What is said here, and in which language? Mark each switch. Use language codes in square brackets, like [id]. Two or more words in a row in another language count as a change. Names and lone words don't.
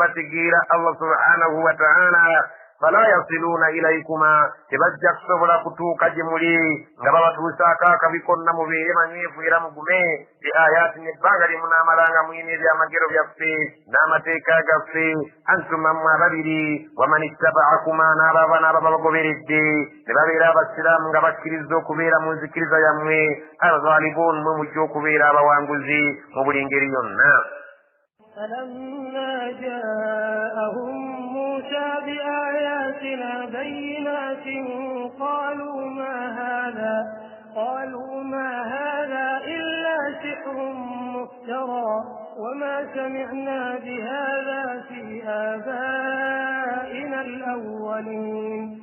[lg] bategeera [ar] الله سبحانه وتعالى فلا يصلون إليكما [lg] tebajja kusobola kutuuka gye muli nga babatuusaako akabi konna mubeere manyiivu era mugume [ar] بآياتي [lg] nebbanga lye munaamalanga muyina ebyamagero byaffe n'amateeka gaffe antuma mmwe ababiri [ar] ومن اتبعكما [lg] n'ababa n'ababa bagoberedde ne babeera abasiraamu nga bakkiriza okubeera mu nzikiriza yammwe alghalibuun mwe mujja okubeera abawanguzi mu buli ngeri yonna. [ar] فلما جاءهم موسى بآياتنا بينات قالوا ما هذا إلا سحر مفترى وما سمعنا بهذا في آبائنا الأولين